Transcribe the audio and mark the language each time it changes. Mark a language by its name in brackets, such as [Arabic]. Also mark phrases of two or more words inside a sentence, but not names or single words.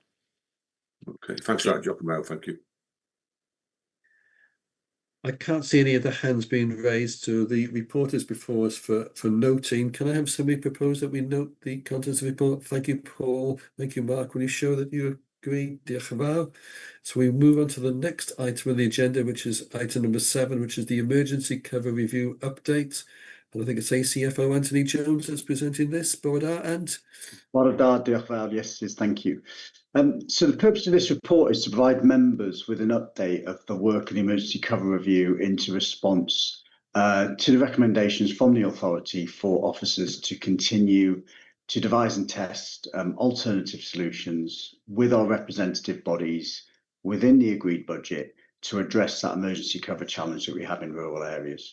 [English] Okay, thanks for that, Giacomo. Thank you. I can't see any other hands being raised, so the report is before us for noting. Can I have somebody propose that we note the contents of the report? Thank you, Paul. Thank you, Mark. Will you show that you agree? [Welsh] Diolch yn fawr. [English] So we move on to the next item on the agenda, which is item number 7, which is the emergency cover review update. And I think it's ACFO Anthony Jones that's presenting this. [Welsh] Bore and Awdurdod, diolch yn fawr. [English] Yes, thank you. So the purpose of this report is to provide members with an update of the work of the emergency cover review into response to the recommendations from the authority for officers to continue to devise and test alternative solutions with our representative bodies within the agreed budget to address that emergency cover challenge that we have in rural areas.